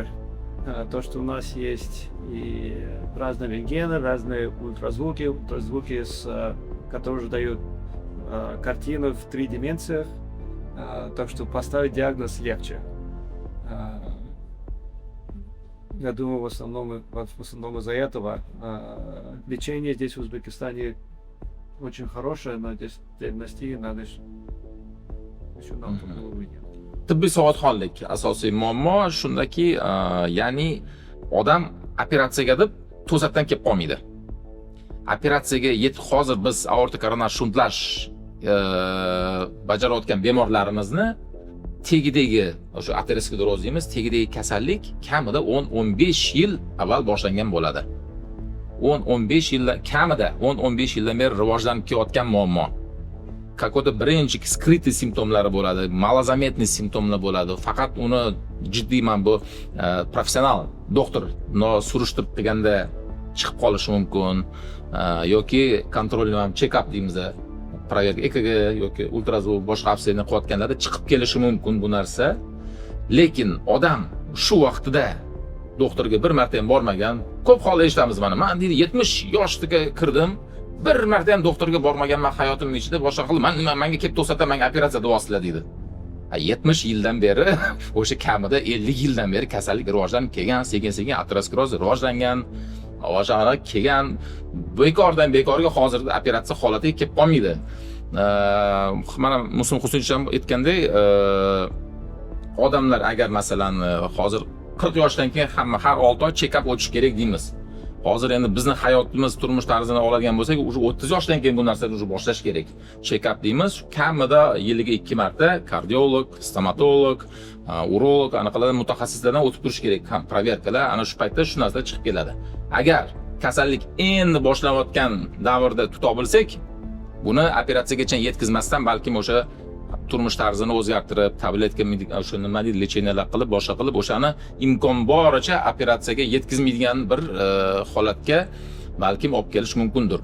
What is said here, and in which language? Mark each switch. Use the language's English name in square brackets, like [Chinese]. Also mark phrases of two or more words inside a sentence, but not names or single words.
[Russian] То, что у нас есть и разные рентгены, разные ультразвуки, которые уже дают картину в 3 дименсиях, так что поставить диагноз легче. Я думаю, в основном из-за этого лечение здесь в Узбекистане очень хорошее, но здесь диагностика надо еще на уровне. [Uzbek] Tibbiy savodxonlik asosiy muammo shundaki, ya'ni odam operatsiyaga deb to'satdan kelib qolmaydi. Operatsiyaga hozir biz aorta koronar shuntlash bajarayotgan bemorlarimizni tegidagi o'sha ateroskleroz deymiz, tegidagi kasallik kamida 10-15 yil avval boshlangan bo'ladi. 10-15 yildan kamida 10-15 yildan beri rivojlanib kelayotgan muammo. Какой-то birinchi skrytniy simptomlari bo'ladi, malazametniy simptomlar bo'ladi. Faqat uni jiddiy bu professional doktor surishtirib qilganda chiqib qolishi mumkin yoki kontrolni check-up deymiz, proverka EKG yoki ultrazvuk boshqa obsedni qilayotganlarda chiqib kelishi mumkin bu narsa. Lekin odam shu vaqtida doktorga bir marta ham bormagan, ko'p holda eshitamiz mana. Men deydi 70 yoshga kirdim, bir marta ham doktorga bormaganman hayotim ichida, boshqa qilib menga kelib to'satdan menga operatsiya davosizlar deydi. 70 yildan beri, o'sha kamida 50 yildan beri kasallik rivojlanib kelgan, sekin-sekin ateroskleroz rivojlangan, o'shalar kelgan, bekorga hozirda operatsiya holatiga kelib qolmaydi. Mana Musim Husaynov ham aytgandek, odamlar agar masalan hozir 40 yoshdan keyin hamma har 6 oy check-up o'tish kerak deymiz. Hozir endi bizni hayotimiz, turmush tarzini oladigan bo'lsak, o'sha 30 yoshdan keyin bu narsani o'sha boshlash kerak. Check-up deymiz, kamida yiliga 2 marta kardiolog, stomatolog, urolog, anaqalar mutaxassislardan o'tib turish kerak. Proverkalar ana shu paytda shu narsa chiqib keladi. Agar kasallik endi boshlanayotgan davrda tuta bilsak, buni operatsiyagacha yetkazmasdan balkim o'sha turmush tarzini o'zgartirib, tabletka o'sha nima deydi, lecheniyalar qilib, boshqa qilib, o'shani imkon boricha operatsiyaga yetkazmaydigan bir holatga balkim olib kelish mumkindir.